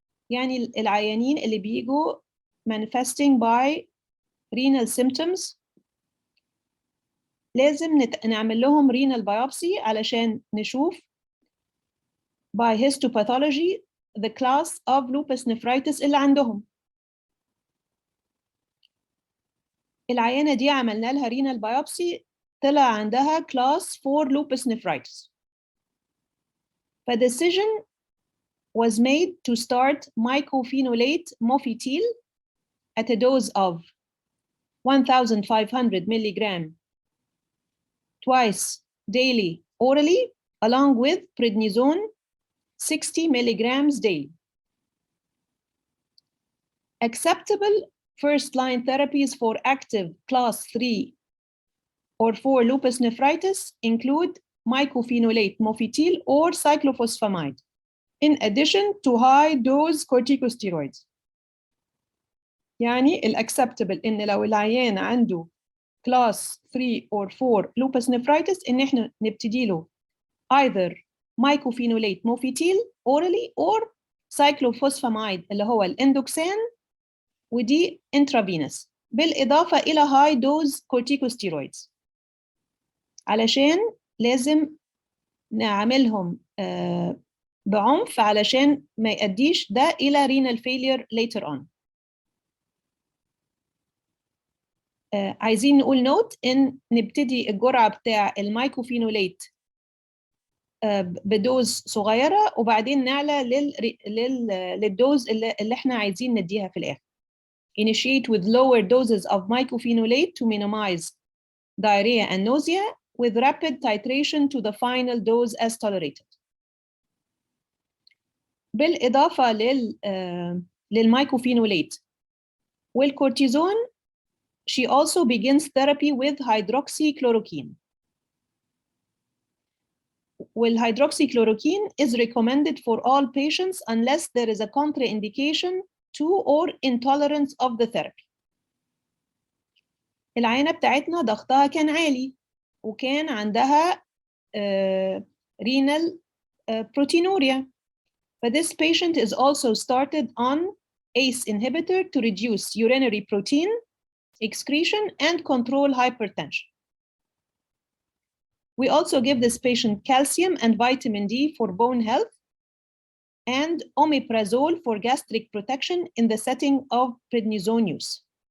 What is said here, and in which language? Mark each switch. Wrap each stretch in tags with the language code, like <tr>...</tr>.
<ar>يعني العيانين اللي بيجوا</ar> <en>manifesting by renal symptoms</en> <ar>لازم نعمل لهم renal biopsy علشان نشوف</ar> <en>by histopathology the class of lupus nephritis</en> <ar>اللي عندهم. العيانة دي عملنا لها renal biopsy طلع عندها class 4 lupus nephritis.</ar> <en>The decision was made to start mycophenolate mofetil at a dose of 1,500 milligram twice daily orally, along with prednisone 60 milligrams daily. Acceptable first-line therapies for active class 3 or 4 lupus nephritis include mycophenolate mofetil or cyclophosphamide, in addition to high-dose corticosteroids.</en> <ar>يعني الacceptable إن لو العيان عنده</ar> <en>class 3 or 4 lupus nephritis</en> <ar>إن إحنا نبتدي له</ar> <en>either mycophenolate mofetil orally or cyclophosphamide</en> <ar>اللي هو الاندوكسان ودي intravenous بالإضافة إلى</ar> <en>high dose corticosteroids</en> <ar>علشان لازم نعملهم بعنف علشان ما يؤديش ده إلى</ar> <en>renal failure later on.</en> <ar>عايزين نقول نوت إن نبتدي الجرعة بتاع المايكوفينوليت بدوز صغيرة وبعدين نعلى للدوز اللي احنا عايزين نديها في الآخر.</ar> <en>Initiate with lower doses of mycophenolate to minimize diarrhea and nausea with rapid titration to the final dose as tolerated.</en> <ar>بالإضافة للمايكوفينوليت والكورتيزون,</ar> <en>she also begins therapy with hydroxychloroquine. Hydroxychloroquine is recommended for all patients unless there is a contraindication to or intolerance of the therapy.</en> <ar>العينة بتاعتنا ضغطها كان عالي وكان عندها renal proteinuria.</ar> <en>But this patient is also started on ACE inhibitor to reduce urinary protein excretion and control hypertension. We also give this patient calcium and vitamin D for bone health and omeprazole for gastric protection in the setting of prednisone use.</en>